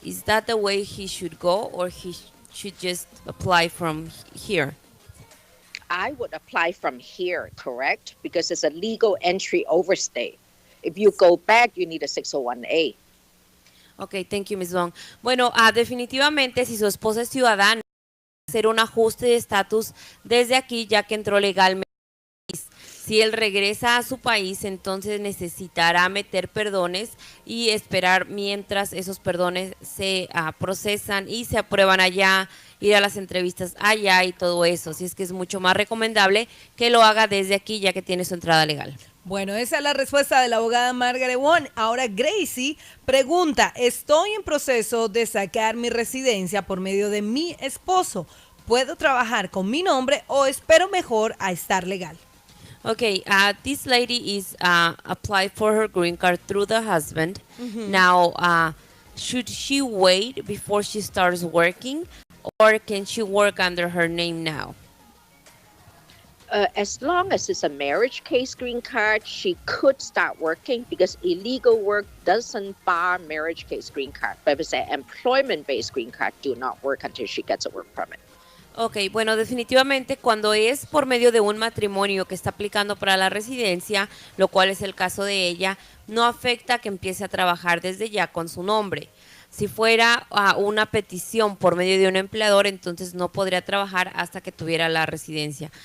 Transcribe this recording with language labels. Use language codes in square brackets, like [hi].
[en] Is that the way he should go, or he should just apply from here? I would apply from here, correct? Because it's a legal entry overstay. If you go back, you need a 601A. Okay, thank you, Ms. Wong. [es] Bueno, definitivamente, si su esposa es ciudadana, hacer un ajuste de estatus desde aquí, ya que entró legalmente. Si él regresa a su país, entonces necesitará meter perdones y esperar mientras esos perdones se procesan y se aprueban allá, ir a las entrevistas allá y todo eso. Así es que es mucho más recomendable que lo haga desde aquí, ya que tiene su entrada legal. Bueno, esa es la respuesta de la abogada Margaret Wong. Ahora Gracie pregunta, estoy en proceso de sacar mi residencia por medio de mi esposo. ¿puedo trabajar con mi nombre o espero mejor a estar legal? [en] Okay, this lady is applied for her green card through the husband. Now, should she wait before she starts working, or can she work under her name now? As long as it's a marriage case green card, she could start working because illegal work doesn't bar marriage case green card. But if it's an employment-based green card, do not work until she gets a work permit. [es] Ok, bueno, definitivamente cuando es por medio de un matrimonio que está aplicando para la residencia, lo cual es el caso de ella, no afecta que empiece a trabajar desde ya con su nombre. Si fuera una petición por medio de un empleador, entonces no podría trabajar hasta que tuviera la residencia.